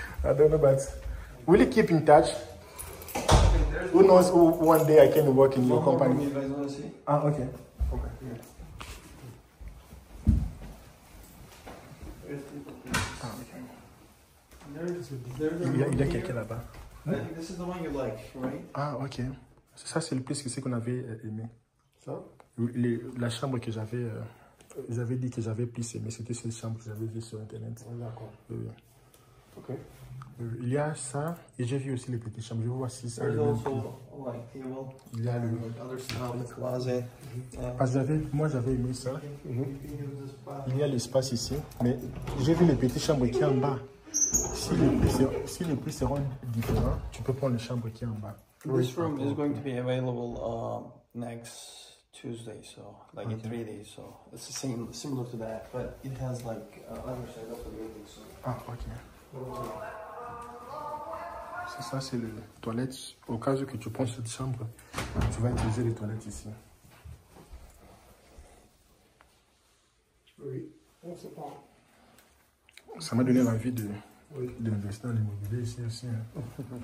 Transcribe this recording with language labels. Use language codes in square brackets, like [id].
[en] I don't know, but will you keep in touch? Who knows who one day I can work in your company? You guys want to see? Ah, okay. Okay. Yeah. [fr] Ah, okay. Il y a quelqu'un là-bas. [en] I think this is the one you like, right? [fr] Ah, ok. Ça, c'est le plus que c'est qu'on avait aimé. Ça? La chambre que j'avais, j'avais dit que j'avais plus aimé, c'était cette chambre que j'avais vue sur Internet. D'accord. Ok. Il y a ça, et j'ai vu aussi les petites chambres. Je vois si ça. Il y a le [en] closet. [fr] Parce que moi j'avais aimé ça. Il y a l'espace ici, mais j'ai vu les petites chambres qui sont en bas. Si les prix seront différents, tu peux prendre les chambres qui sont en bas. [en] This room is going to be available next Tuesday, so like in 3 days. So it's the same, similar to that, but it has like other side of the building. So. [fr] Ah, ok. C'est ça, c'est les toilettes. Au cas où que tu prends cette chambre, tu vas utiliser les toilettes ici. Oui, on sait pas. Ça m'a donné l'envie d'investir dans l'immobilier ici aussi. Hein.